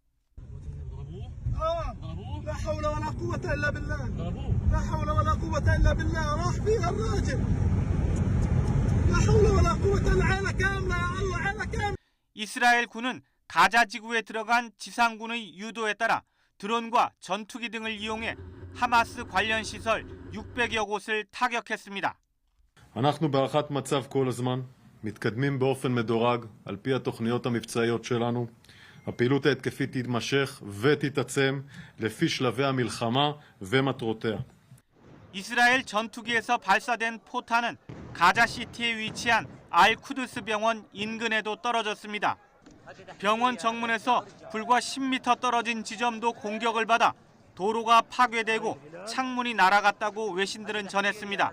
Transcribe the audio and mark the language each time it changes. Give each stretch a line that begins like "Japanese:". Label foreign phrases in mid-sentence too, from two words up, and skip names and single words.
Korean: 이스라엘 군은 가자 지구에 들어간 지상군의 유도에 따라 드론과 전투기 등을 이용해 하마스 관련 시설 600여 곳을 타격했습니다.
Hebrew: אנחנו בהערכת מצב כל הזמן, מתקדמים באופן מדורג על פי התוכניות המבצעיות שלנו. הפעילות ההתקפית תתמשך ותתעצם לפי שלבי המלחמה ומטרותיה.
Korean: 이스라엘 전투기에서 발사된 포탄은 가자시티에 위치한 알쿠드스 병원 인근에도 떨어졌습니다. 병원 정문에서 불과 10m 떨어진 지점도 공격을 받아 도로가 파괴되고 창문이 날아갔다고 외신들은 전했습니다.